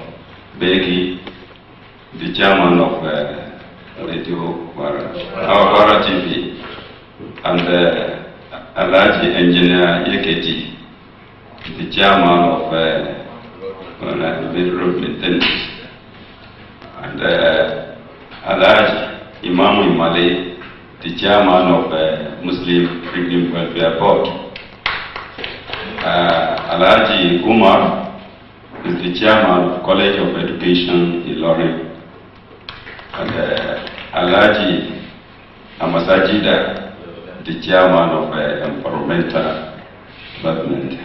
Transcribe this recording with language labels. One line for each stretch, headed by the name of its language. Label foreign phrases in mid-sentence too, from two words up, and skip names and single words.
English: Begi, the Chairman of Radio Kwara TV, and Alhaji Engineer Yeketi, the Chairman of Road Maintenance, and Alhaji Imam Imale, the Chairman of Muslim Pilgrim Welfare Board. Alhaji Umar is the Chairman of College of Education in Ilorin. And Alhaji Amasajida, the Chairman of Environmental Development.